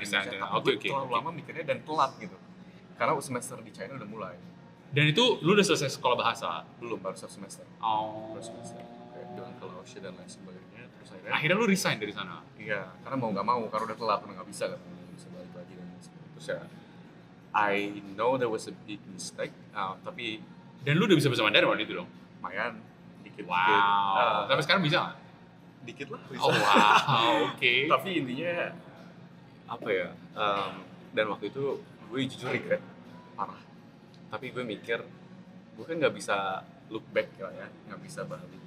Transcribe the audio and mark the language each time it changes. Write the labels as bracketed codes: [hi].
[id] Tapi gue terlalu lama mikirnya dan telat gitu. Karena semester di China udah mulai. Dan itu lu udah selesai sekolah bahasa? Belum, baru 1 semester. Oh. Baru semester. Kayak dengan fellowship dan lain sebagainya. Terus Akhirnya lu resign dari sana? iya, karena mau nggak mau, karena udah telat, udah nggak bisa kan, nggak bisa balik lagi dan lain sebagainya. Terus ya, [en] I know there was a big mistake, [id] tapi Dan lu udah bisa bahasa Mandarin waktu itu dong? lumayan, dikit-dikit. Wow. Sampai sekarang bisa nggak? Dikit lah, bisa. Oh wow, oke. Tapi intinya, apa ya, dan waktu itu gue jujur regret, parah. Tapi gue mikir, gue kan nggak bisa [en] look back [id] ya, nggak bisa balik.